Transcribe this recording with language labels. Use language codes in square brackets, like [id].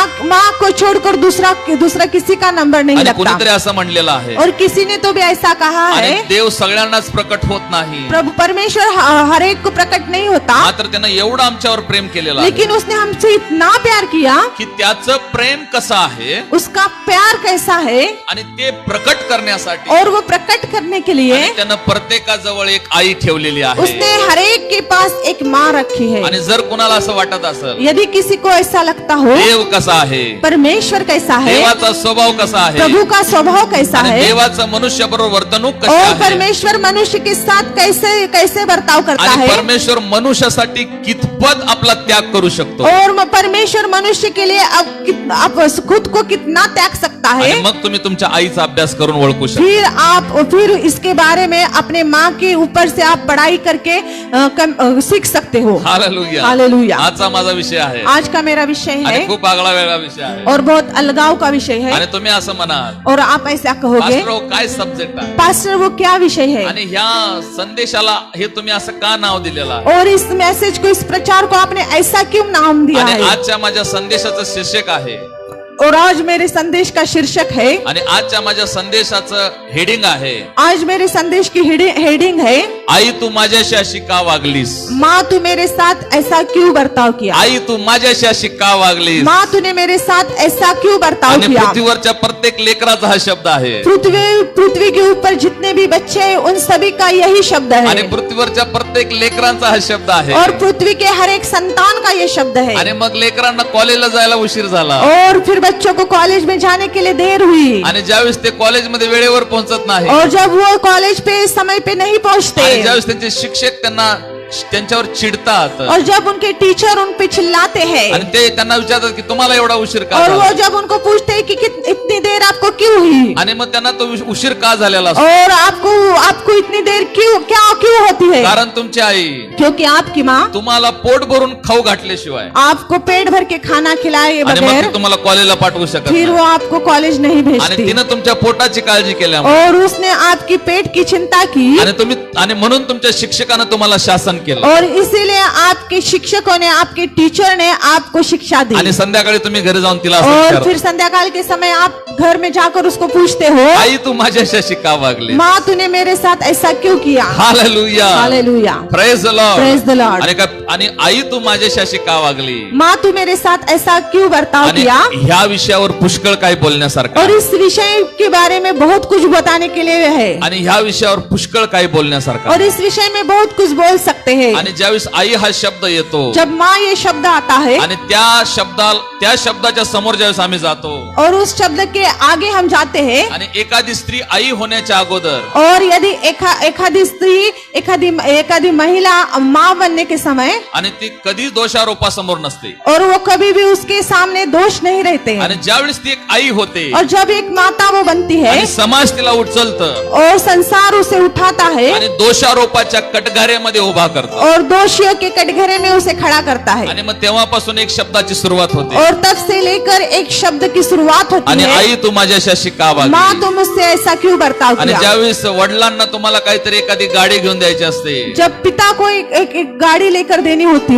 [hi] माँ को छोड़कर दूसरा किसी का नंबर नहीं [mr] आणि [hi] लगता. [mr] कुणीतरी असं म्हणलेलं आहे [hi] और किसी ने तो भी ऐसा कहा [mr] आणि [hi] है [mr] देव सगळ्यांनाच प्रकट होत नाही, [hi] प्रभु परमेश्वर हर एक को प्रकट नहीं होता. [mr] मात्र त्यानं एवढं आमच्यावर प्रेम केलेलं आहे [hi] लेकिन उसने हमसे इतना प्यार किया. [mr] की त्याचं प्रेम कसं आहे [hi] उसका प्यार कैसा है [mr] आणि ते प्रकट करण्यासाठी [hi] और वो प्रकट करने के लिए [mr] आणि त्यानं प्रत्येकाजवळ एक आई ठेवलेली आहे. [hi] उसने हर एक के पास एक माँ रखी है. [mr] आणि जर कुणाला असं वाटत असेल [hi] यदि किसी को ऐसा लगता हो [mr] देव कसा आहे, [hi] परमेश्वर कैसा है, [mr] देवाचा स्वभाव कसा आहे, [hi] प्रभु का स्वभाव कैसा [mr] आणि [hi] है [mr] देवाचं मनुष्य बरोबर वर्तणूक कशी [hi] और [mr] आहे [hi] परमेश्वर मनुष्य के साथ कैसे बर्ताव करता [mr] आणि [hi] है [mr] परमेश्वर मनुष्यासाठी कितपत आपला त्याग करू शकतो [hi] और परमेश्वर मनुष्य के लिए अब खुद को कितना त्याग सकता है. [mr] आणि मग तुम्ही तुमच्या आईचा अभ्यास करून ओळखू शकता. [hi] फिर इसके बारे में अपने माँ के ऊपर से आप पढ़ाई करके सीख सकते हो. हालेलुया. हालेलुया. [mr] आजचा माझा विषय आहे [hi] आज का मेरा विषय [mr] आणि [hi] है [mr] खूप आगळा वेगळा विषय आहे. [hi] और बहुत अलगाव का विषय है. [mr] आणि तुम्ही असं म्हणाल [hi] और आप ऐसा कहोगे [mr] पास्टर हो, काय सब्जेक्ट आहे [hi] पास्टर वो क्या विषय है [mr] आणि ह्या संदेशाला हे तुम्ही असं का नाव दिलेलं आहे [hi] और इस मैसेज को इस प्रचार को आपने ऐसा क्यों नाम दिया [mr] आणि [hi] है. [mr] आजच्या माझ्या संदेशाचं शीर्षक आहे [hi] और आज मेरे संदेश का शीर्षक है [mr] आणि आजच्या माझ्या संदेशाचं हेडिंग आहे [hi] आज मेरे संदेश की हेडिंग है [mr] आई तू माझ्याशी अशी का वागलीस. [hi] माँ तू मेरे साथ ऐसा क्यों बर्ताव किया. [mr] आई तू माझ्याशी अशी का वागलीस. [hi] माँ तूने मेरे साथ ऐसा क्यों बर्ताव [mr] आणि [hi] किया. [mr] पृथ्वीवरच्या प्रत्येक लेकराचा हा शब्द आहे [hi] पृथ्वी के ऊपर जितने भी बच्चे हैं उन सभी का यही शब्द [mr] आणि [hi] है [mr] पृथ्वीवरच्या प्रत्येक लेकरांचा हा शब्द आहे. [hi] और पृथ्वी के हर एक संतान का ये शब्द है. [mr] आणि मग लेकरांना कॉलेजला जायला उशीर झाला [hi] और फिर बच्चों को कॉलेज में जाने के लिए देर हुई [mr] आणि ज्यावेळेस ते कॉलेजमध्ये वेळेवर पोहोचत नाही [hi] और जब वो कॉलेज पे समय पे नहीं पहुंचते [mr] आणि ज्यावेळेस त्यांचे शिक्षक त्यांच्यावर चिडतात [hi] और जब उनके टीचर उन पे चिल्लाते हैं [mr] आणि ते त्यांना विचारतात की तुम्हाला एवढा उशीर का [hi] और [mr] झाला? [hi] वो जब उनको पूछते हैं कि इतनी देर आपको क्यों हुई [mr] आणि मग त्यांना तो उशीर का झालेला असतो [hi] और आपको इतनी देर क्यों होती है? [mr] कारण तुमची आई [hi] क्योंकि आपकी माँ [mr] तुम्हाला पोट भरून खाऊ घातल्याशिवाय [hi] आपको पेट भर के खाना खिलाए [mr] आणि मग [hi] बगैर [mr] ती तुम्हाला कॉलेजला पाठवू शकत [hi] फिर [mr] नाही. [hi] वो आपको कॉलेज नहीं [mr] आणि [hi] भेजती, [mr] तिनं तुमच्या पोटाची काळजी केल्यामुळे [hi] और उसने आपकी पेट की चिंता की, [mr] आणि म्हणून तुमच्या शिक्षकानं तुम्हाला शासन केलं. [hi] और इसीलिए आपके शिक्षकों ने, आपके टीचर ने आपको शिक्षा दी. [mr] आणि संध्याकाळी तुम्ही घरी जाऊन तिला असं [hi] और [mr] विचारता, [hi] फिर संध्याकाल के समय आप घर में जाकर उसको पूछते हो, [mr] आई तू माझ्याशी अशी का वागली? [hi] माँ तूने मेरे साथ ऐसा क्यों किया? Hallelujah, hallelujah, [en] Praise the Lord. Praise the Lord. [mr] आणि आई तू माझ्याशी अशी का वागली? [hi] माँ तू मेरे साथ ऐसा क्यों बर्ताव [mr] आणि [hi] किया? [mr] ह्या विषयावर पुष्कळ काही बोलण्यासारखं [hi] और [mr] आहे. [hi] इस विषय के बारे में बहुत कुछ बताने के लिए है, [mr] आणि ह्या विषयावर पुष्कळ काही बोलण्यासारखं [hi] और [mr] आहे. [hi] इस विषय में बहुत कुछ बोल सकते हैं. [mr] आणि ज्यावेळेस आई हा शब्द येतो [hi] जब माँ ये शब्द आता है [mr] आणि त्या शब्दाच्या समोर ज्यावेळेस आम्ही जातो [hi] और उस शब्द के आगे हम जाते हैं, [mr] आणि एखादी स्त्री आई होण्याच्या अगोदर [hi] और यदि एखादी स्त्री, एखादी महिला माँ बनने के समय, [mr] आणि ती कधीच दोषारोपासमोर नसते, [hi] और वो कभी भी उसके सामने दोष नहीं रहते [mr] आणि [hi] हैं, [mr] ज्यावेळेस ती एक आई होते [hi] और जब एक माता वो बनती है [mr] आणि समाज तिला उचलतं [hi] और संसार उसे उठाता है [mr] आणि दोषारोपाच्या कटघऱ्यामध्ये उभा करतो, [hi] और दोषियों के कटघरे में उसे खड़ा करता है, [mr] आणि मग तेव्हापासून एक शब्दाची सुरुवात होते. [hi] और तब से लेकर एक शब्द की शुरुआत होती [mr] आणि [hi] है, [mr] आई तू माझ्याशी अशी का [hi] माँ [mr] वागली? [hi] तुम मुझसे ऐसा क्यों बर्ताव [mr] आणि [hi] किया? [mr] ज्यावेळेस वडिलांना तुम्हाला काहीतरी एखादी गाडी घेऊन द्यायची असते, [hi] जब पिता को एक गाड़ी लेकर देनी होती